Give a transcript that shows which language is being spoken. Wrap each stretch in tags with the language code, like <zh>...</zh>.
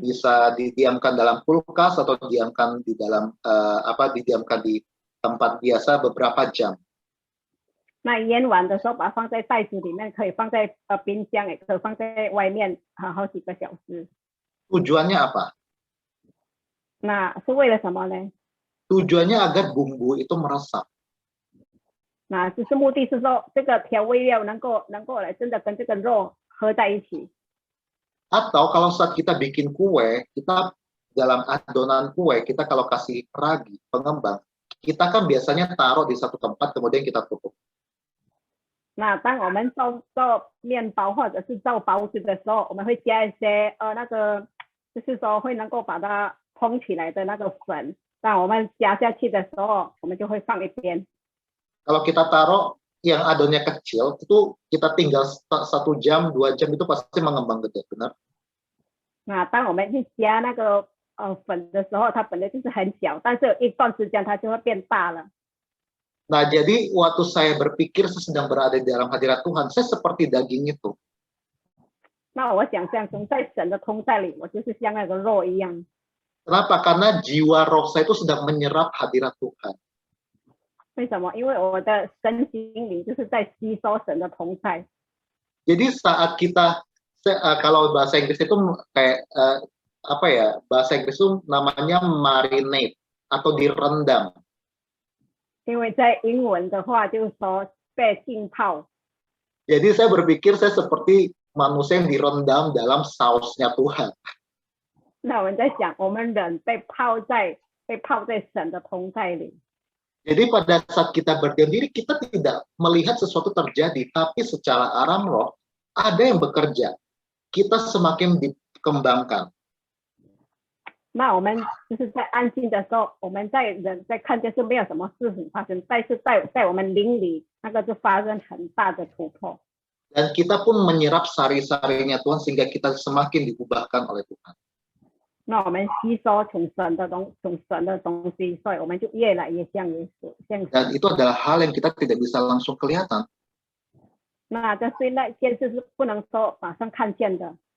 <id>Bisa didiamkan dalam kulkas atau didiamkan di dalam didiamkan di tempat biasa beberapa jam.</id> <zh>那腌完的时候，把它放在袋子里面，可以放在冰箱，也可以放在外面好几个小时。</zh> <id>Tujuannya apa?</id> <zh>那是为了什么呢？</zh> <id>Tujuannya agar bumbu itu meresap.</id> <zh>那就是目的是说，这个调味料能够来真的跟这个肉合在一起。</zh> <id>Atau kalau saat kita bikin kue, kita dalam adonan kue, kita kalau kasih ragi, pengembang, kita kan biasanya taruh di satu tempat, kemudian kita tutup.</id> <zh>那当我们做面包或者是做包子的时候，我们会加一些就是说会能够把它蓬起来的那个粉。那我们加下去的时候，我们就会放一边。</zh> <id>Kalau kita taruh yang adonnya kecil, itu kita tinggal 1 jam, 2 jam itu pasti mengembang gede, benar?</id> <zh>那当我们去加那个粉的时候，它本来就是很小，但是一段时间它就会变大了。</zh> <id>Nah, jadi waktu saya berpikir saya sedang berada di dalam hadirat Tuhan, saya seperti daging itu.</id> <zh>那我想象中在神的同在里，我就是像那个肉一样。</zh> <id>Kenapa? Karena jiwa roh saya itu sedang menyerap hadirat Tuhan.</id> <zh>为什么？因为我的身心灵就是在吸收神的同在。</zh> <id>Jadi saat kita kalau bahasa Inggris itu kayak bahasa Inggris itu namanya marinate atau direndam.</id> <zh>因为在英文的话就是说被浸泡。</zh> <id>Jadi saya berpikir saya seperti manusia yang direndam dalam sausnya Tuhan.</id> <zh>那我们在想，我们人被泡在神的同在里。</zh> <id>Jadi pada saat kita berdiam diri, kita tidak melihat sesuatu terjadi, tapi secara alam roh ada yang bekerja. Kita semakin dikembangkan.</id> <zh>那我们就是在安静的时候，我们在看见是没有什么事情发生，但是在我们灵里，那个就发生很大的突破。</zh> <id>Dan kita pun menyerap sari-sarinya Tuhan sehingga kita semakin diubahkan oleh Tuhan.</id> <zh>那我们吸收从神的东西，所以我们就越来越像耶稣，像神。</zh> <id>Dan itu adalah hal yang kita tidak bisa langsung kelihatan.</id> <zh>那这是那件事是不能说马上看见的。</zh>